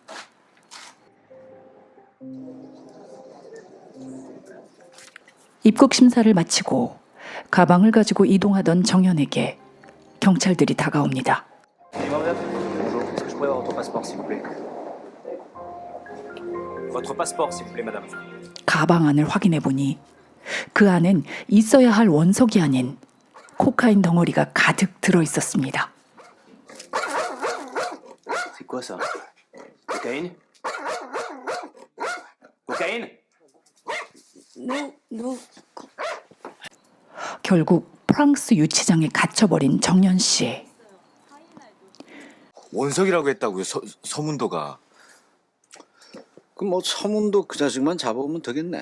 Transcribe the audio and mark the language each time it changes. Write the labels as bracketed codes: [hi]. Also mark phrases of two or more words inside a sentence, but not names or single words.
[ko] 입국 심사를 마치고 가방을 가지고 이동하던 정연에게 경찰들이 다가옵니다. 가방 안을 확인해 보니 그 안엔 있어야 할 원석이 아닌 코카인 덩어리가 가득 들어 있었습니다. [fr] C'est quoi ça? Cocaïne? Cocaïne? [ko] 결국 프랑스 유치장에 갇혀버린 정연 씨. 원석이라고 했다고요 서문도가. 그 뭐 서문도 그 자식만 잡아오면 되겠네.